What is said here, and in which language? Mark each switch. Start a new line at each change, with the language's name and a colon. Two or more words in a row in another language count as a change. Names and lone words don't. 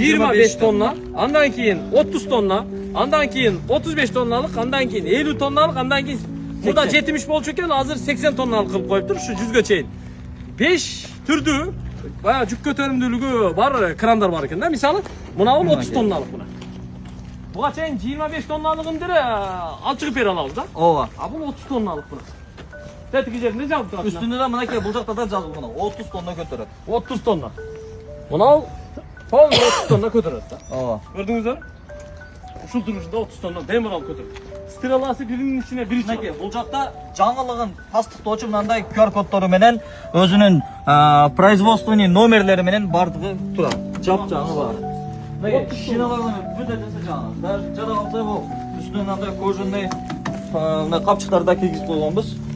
Kyrgyz: 25 тонна, андан кийин 30 тонна, андан кийин 35 тонналык, андан кийин 50 тонналык, андан кийин мында 70 болчу экен, азыр 80 тонналык кылып коюптур ушу 100гө чейин. 5 түрдүү баягы жүк көтөрүмдүүлүгү бар крандар бар экен да. Мисалы, мына бул 30 тонналык мына. Буга чейин 25 тонналыгын деле алып чыгып бере алабыз да. Ооба. А бул 30 тонналык мына. Тетиги жеринде жазып турат. Үстүндө де мынаки бул жакта да жазылып мына 30 тонна көтөрөт. 30 тонна. Мына полный 30 тонна көтөрөт да. Ооба. Көрдүңүздөр? Ушул турушунда 30 тонна демирал көтөрөт. Стреласы биринин ичине бир Мынаки бул жакта жаңылыгын тастыктоочу мындай QR коддору менен өзүнүн производственный номерлери менен бардыгы турат. Жап жаңы бар. Мынaki шиналардан бүт эжеси жаңы. Даже жада калса бул үстүнө мындай кожаный мына капчыктарды кийгизип койгонбуз.